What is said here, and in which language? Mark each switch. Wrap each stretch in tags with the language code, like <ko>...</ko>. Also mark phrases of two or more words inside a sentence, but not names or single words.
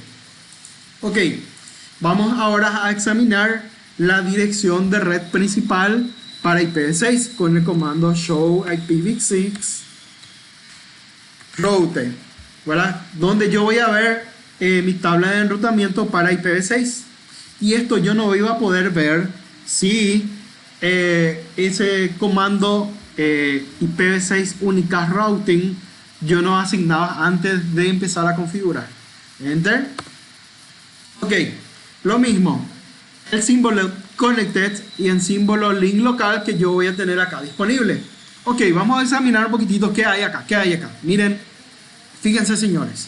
<es>Ok, vamos ahora a examinar la dirección de red principal para IPv6 con el comando</es> <en>show IPv6 route,</en> <es>¿verdad? Donde yo voy a ver mi tabla de enrutamiento para IPv6, y esto yo no iba a poder ver si ese comando</es> <en>IPv6 unicast routing</en> <es>yo no asignaba antes de empezar a configurar. Enter. Ok, lo mismo, el símbolo connected y el símbolo</es> <en>link local</en> <es>que yo voy a tener acá disponible. Ok, vamos a examinar un poquitito qué hay acá, miren, fíjense señores.</es>